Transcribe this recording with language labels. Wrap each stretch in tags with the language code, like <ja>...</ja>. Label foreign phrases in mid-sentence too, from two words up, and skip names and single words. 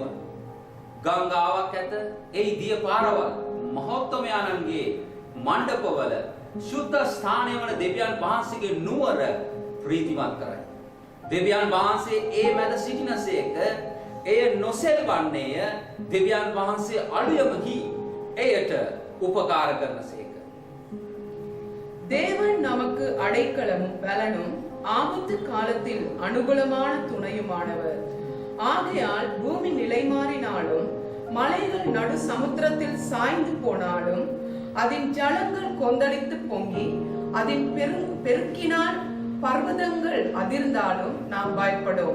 <si>ගංගාවක් ඇත එහි දිය පාරවල් මහෞත්තමයාණන්ගේ මණ්ඩපවල ශුද්ධ ස්ථානය වන දෙවියන් වහන්සේගේ නුවර ප්‍රීතිමත් කරයි. දෙවියන් වහන්සේ ඒ මැද සිටිනසේක එය නොසෙල්වන්නේය. දෙවියන් වහන්සේ අලුයමකි එයට උපකාර කරනසේක.</si> <ta>தேவன் நமக்கு அடைக்கலமும் பலனும் ஆபத்து காலத்தில் அனுகூலமான துணையுமானவர். ஆகையால் பூமி நிலைமாறினாலும் மலைகள் நடு சமுத்திரத்தில் சாய்ந்து போனாலும் அதன் ஜலங்கள் கொந்தளித்து பொங்கி அதன் பெருக்கினால் பர்வதங்கள் அதிர்ந்தாலும் நாம் பயப்படும்.</ta>